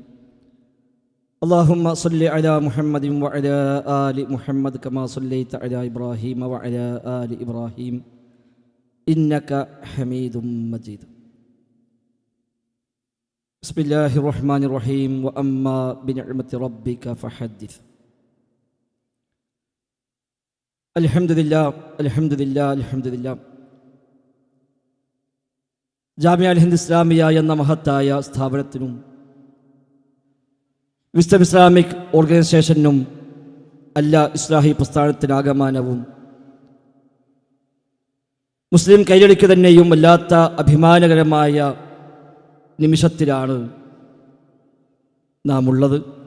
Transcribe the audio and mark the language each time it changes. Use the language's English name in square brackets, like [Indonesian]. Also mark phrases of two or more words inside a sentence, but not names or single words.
[Arabic] اللهم صل على محمد وعلى آل محمد كما صليت على إبراهيم وعلى آل إبراهيم إنك حميد مجيد. بسم الله الرحمن الرحيم. وأما بنعمة ربك فحدث. الحمد لله الحمد لله الحمد لله. [Malayalam] ജാമിഅ അൽ ഹിന്ദ് ഇസ്ലാമിയ എന്ന മഹത്തായ സ്ഥാപനത്തിനും വിസ്ഡം ഇസ്ലാമിക് ഓർഗനൈസേഷനും ഇസ്ലാഹി പ്രസ്ഥാനത്തിനാകമാനവും മുസ്ലിം കൈരളിക്ക് തന്നെയും വല്ലാത്ത അഭിമാനകരമായ നിമിഷത്തിലാണ് നാം ഉള്ളത്.